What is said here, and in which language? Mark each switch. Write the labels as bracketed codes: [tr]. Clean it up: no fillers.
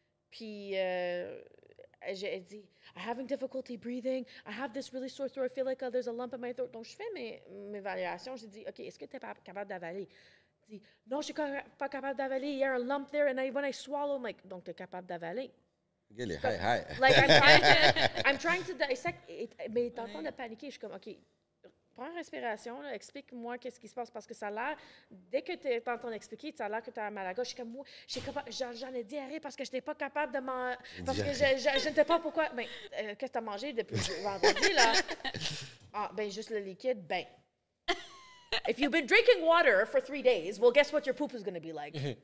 [fr] Puis, j'ai dit, [en] I'm having difficulty breathing. I have this really sore throat. I feel like there's a lump in my throat. [fr] Donc, je fais mes évaluations. J'ai dit, OK, est-ce que tu es capable d'avaler? Il dit, non, je suis pas capable d'avaler. Il y a un lump there. [en] And when I swallow, I'm like, [fr] donc, tu es capable d'avaler? [en] Really? Hi. Like, I'm trying to dissect. [fr] Mais t'es en train de paniquer. Je suis comme, OK, prends une respiration, là, explique-moi qu'est-ce qui se passe. Parce que ça a l'air, dès que tu es en train d'expliquer, ça a l'air que tu as mal à la gorge. Je suis comme, moi, j'en ai diarrhée parce que je n'étais pas capable de manger. Parce que je ne sais pas pourquoi. Ben, qu'est-ce que tu as mangé depuis vendredi, là? Ah, ben, juste le liquide. Ben. [en] If you've been drinking water for 3 days, well, guess what your poop is going to be like?